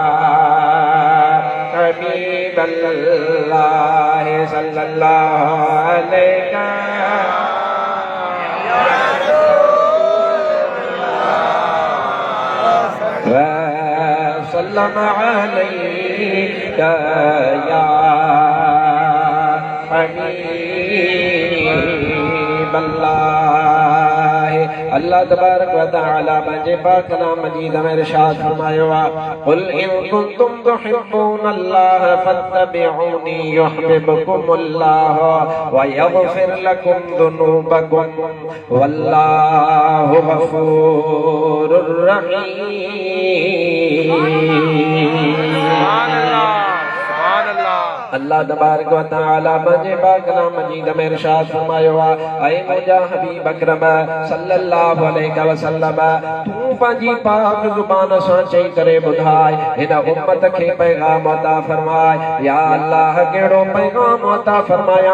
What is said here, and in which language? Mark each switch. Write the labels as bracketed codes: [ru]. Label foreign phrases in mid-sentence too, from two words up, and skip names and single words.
[ar] حبيب الله صلى الله عليك يا رسول وسلم عليك يا حبيب الله. [sd] अल्लाह तबारक व तआला पंहिंजे पाक कलाम मजीद में इरशाद फरमायो आहे, [ar] قل إن كنتم تحبون الله فاتبعوني يحببكم الله ويغفر لكم ذنوبكم والله غفور رحيم. [sd] अल्लाह तबारक व तआला पंहिंजे पाक कलाम मजीद में इरशाद फरमायो आहे, ऐ मुंहिंजा हबीब अकरम [ar] صلى الله عليه وسلم, [sd] तूं पंहिंजी पाक ज़ुबान सां चई करे ॿुधाए, हिन उम्मत खे पैगाम अता फरमाए। या अल्लाह कहिड़ो पैगाम अता फरमाया?